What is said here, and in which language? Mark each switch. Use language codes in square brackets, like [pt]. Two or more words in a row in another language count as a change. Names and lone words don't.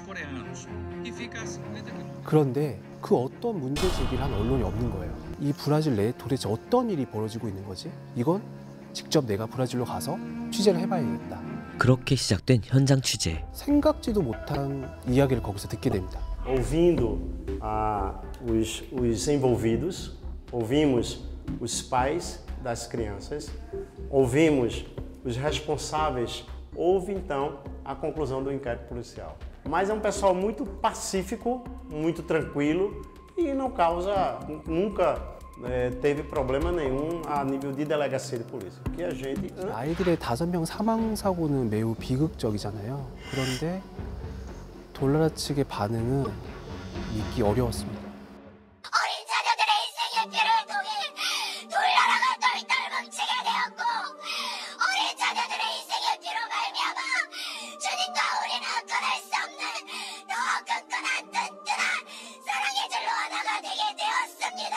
[ko] 그런데 그 어떤 문제 제기를 한 언론이 없는 거예요. 이 브라질 내에 도대체 어떤 일이 벌어지고 있는 거지? 이건 직접 내가 브라질로 가서 취재를 해봐야겠다. 그렇게 시작된 현장 취재. 생각지도 못한 이야기를 거기서 듣게 됩니다. [pt] Ouvindo os envolvidos, ouvimos os pais das crianças, ouvimos os responsáveis, houve então a conclusão do inquérito policial. Mas é pessoal muito pacífico, muito tranquilo e não causa, nunca teve problema nenhum a nível de delegacia de polícia. Que a gente [ko] 아이들의 5명 사망 사고는 매우 비극적이잖아요. 그런데 돌나라 측의 반응은 믿기 어려웠습니다. 어린 자녀들의 인생의 피를 통해 돌나라가 똘똘 뭉치게 되었고 어린 자녀들의 인생의 피로 말미암아 주님과 우리는 끊을 수 없는 더 끈끈한 든든한 사랑의 줄로 하나가 되게 되었습니다.